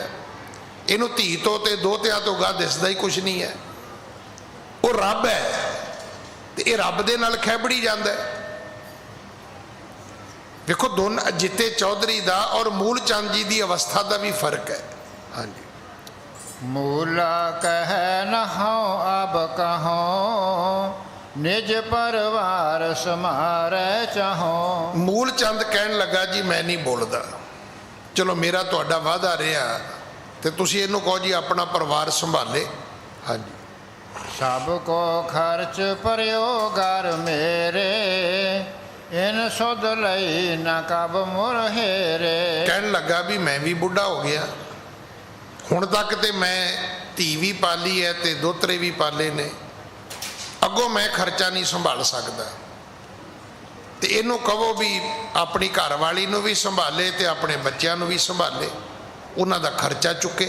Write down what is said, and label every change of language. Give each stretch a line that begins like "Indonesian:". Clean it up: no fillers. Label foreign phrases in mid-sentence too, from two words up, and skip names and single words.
Punjabi: ਇਹਨੂੰ ਧੀ ਤੋਂ ਤੇ ਦੋਹਤਿਆਂ ਤੋਂ ਗਾ ਦਿਸਦਾ ਹੀ ਕੁਛ ਨਹੀਂ ਹੈ। ਉਹ ਰੱਬ ਹੈ ਤੇ ਇਹ ਰੱਬ ਦੇ ਨਾਲ ਖਹਿਬੜੀ ਜਾਂਦਾ ਹੈ। ਵੇਖੋ ਦੋਨ ਅਜਿੱਤੇ ਚੌਧਰੀ ਦਾ ਔਰ ਮੂਲ ਚੰਦ ਜੀ ਦੀ ਅਵਸਥਾ ਦਾ ਵੀ ਫਰਕ ਹੈ। ਹਾਂਜੀ,
Hindi: मूला कह न हो अब कहो, निज परिवार समारे चाहो।
Punjabi: ਮੂਲ ਚੰਦ ਕਹਿਣ ਲੱਗਾ ਜੀ ਮੈਂ ਨਹੀਂ ਬੋਲਦਾ, ਚਲੋ ਮੇਰਾ ਤੁਹਾਡਾ ਵਾਅਦਾ ਰਿਹਾ ਤੇ ਤੁਸੀਂ ਇਹਨੂੰ ਕਹੋ ਜੀ ਆਪਣਾ ਪਰਿਵਾਰ ਸੰਭਾਲੇ। ਹਾਂਜੀ,
Hindi: सब को खर्च परियो घर मेरे, इन सुध लई न कब मुर हेरे।
Punjabi: ਕਹਿਣ ਲੱਗਾ ਵੀ ਮੈਂ ਵੀ ਬੁੱਢਾ ਹੋ ਗਿਆ, ਹੁਣ ਤੱਕ ਤੇ ਮੈਂ ਧੀ ਵੀ ਪਾਲੀ ਹੈ ਤੇ ਦੋਤਰੇ ਵੀ ਪਾਲੇ ਨੇ, ਅੱਗੋਂ ਮੈਂ ਖਰਚਾ ਨਹੀਂ ਸੰਭਾਲ ਸਕਦਾ, ਤੇ ਇਹਨੂੰ ਕਹੋ ਵੀ ਆਪਣੀ ਘਰ ਵਾਲੀ ਨੂੰ ਵੀ ਸੰਭਾਲੇ ਤੇ ਆਪਣੇ ਬੱਚਿਆਂ ਨੂੰ ਵੀ ਸੰਭਾਲੇ, ਉਹਨਾਂ ਦਾ ਖਰਚਾ ਚੁੱਕੇ।